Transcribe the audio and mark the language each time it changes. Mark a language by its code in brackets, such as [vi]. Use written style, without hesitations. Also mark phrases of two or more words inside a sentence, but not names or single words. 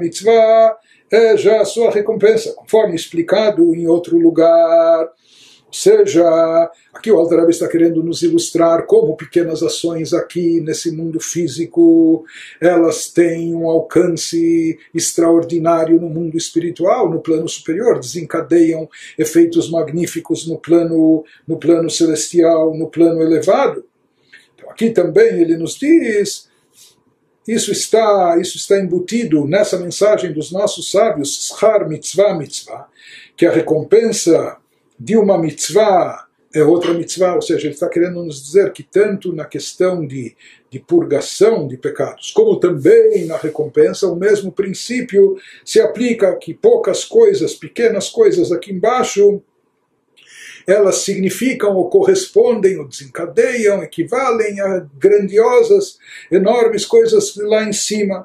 [pt] mitzvah é já a sua recompensa, conforme explicado em outro lugar, seja, aqui o Alter Rebbe está querendo nos ilustrar como pequenas ações aqui nesse mundo físico, elas têm um alcance extraordinário no mundo espiritual, no plano superior, desencadeiam efeitos magníficos no plano celestial, no plano elevado. Então aqui também ele nos diz, isso está embutido nessa mensagem dos nossos sábios, [he] שכר מצוה מצוה, [pt] que a recompensa de uma mitzvah é outra mitzvah, ou seja, ele está querendo nos dizer que tanto na questão de purgação de pecados, como também na recompensa, o mesmo princípio se aplica, que poucas coisas, pequenas coisas aqui embaixo, elas significam ou correspondem ou desencadeiam, equivalem a grandiosas, enormes coisas lá em cima.